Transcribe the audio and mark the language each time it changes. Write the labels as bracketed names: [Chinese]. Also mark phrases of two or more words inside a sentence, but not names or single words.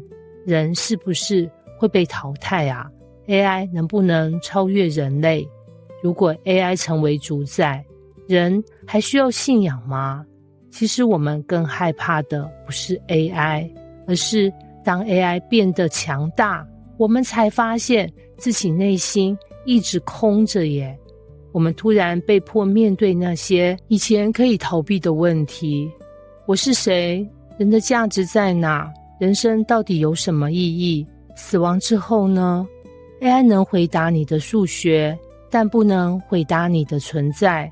[Chinese] 人是不是會被淘汰啊？ AI 能不能超越人類？如果 AI 成為主宰，人還需要信仰嗎？其實我們更害怕的不是 AI， 而是當 AI 變得強大，我們才發現自己內心一直空着耶。我們突然被迫面對那些以前可以逃避的問題。我是誰？人的價值在哪？人生到底有什麼意義？死亡之後呢？ AI 能回答你的數學，但不能回答你的存在。